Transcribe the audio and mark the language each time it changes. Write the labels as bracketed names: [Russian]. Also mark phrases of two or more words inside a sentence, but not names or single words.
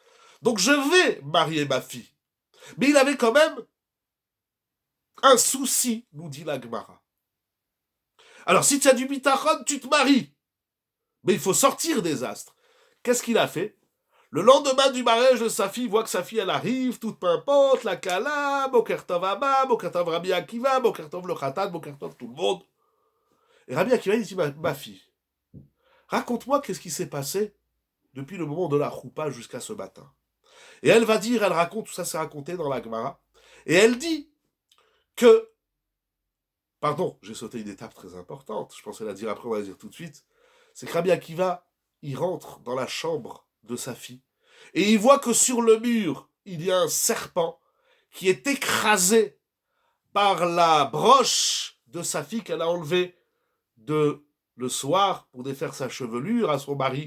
[French] Donc je vais marier ma fille. Mais il avait quand même un souci, nous dit la Gemara. Alors si tu as du bitachon, tu te maries. Mais il faut sortir des astres. Qu'est-ce qu'il a fait? Le lendemain du mariage de sa fille, il voit que sa fille, elle arrive, toute pimpante, la kala, [Hebrew] בוקר טוב אבא, בוקר טוב [French] Rabbi Akiva, [Hebrew] בוקר טוב [French] le Khatan, [Hebrew] בוקר טוב [French] tout le monde. Et Rabbi Akiva, il dit, ma fille, raconte-moi qu'est-ce qui s'est passé depuis le moment de la choupa jusqu'à ce matin. Et elle va dire, elle raconte, tout ça c'est raconté dans la Gemara, et elle dit que, pardon, j'ai sauté une étape très importante, je pensais la dire après, on va la dire tout de suite, c'est que Rabbi Akiva, il rentre dans la chambre de sa fille, et il voit que sur le mur, il y a un serpent qui est écrasé par la broche de sa fille qu'elle a enlevée le soir pour défaire sa chevelure à son mari.